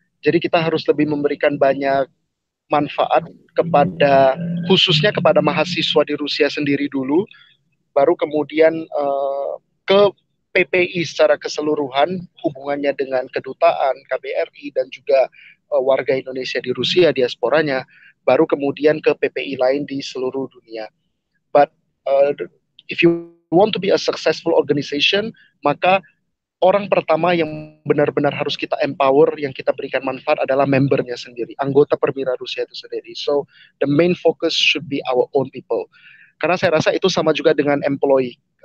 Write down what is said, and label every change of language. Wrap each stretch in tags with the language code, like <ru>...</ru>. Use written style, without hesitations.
<id>Jadi kita harus lebih memberikan banyak manfaat khususnya kepada mahasiswa di Rusia sendiri dulu, baru kemudian ke PPI secara keseluruhan, hubungannya dengan kedutaan, KBRI, dan juga warga Indonesia di Rusia, diasporanya, baru kemudian ke PPI lain di seluruh dunia.</id> <en>But if you want to be a successful organization,</en> <id>maka orang pertama yang benar-benar harus kita empower, yang kita berikan manfaat adalah membernya sendiri, anggota Permira Rusia itu sendiri.</id> <en>So the main focus should be our own people.</en> <id>Karena saya rasa itu sama juga dengan employee.</id>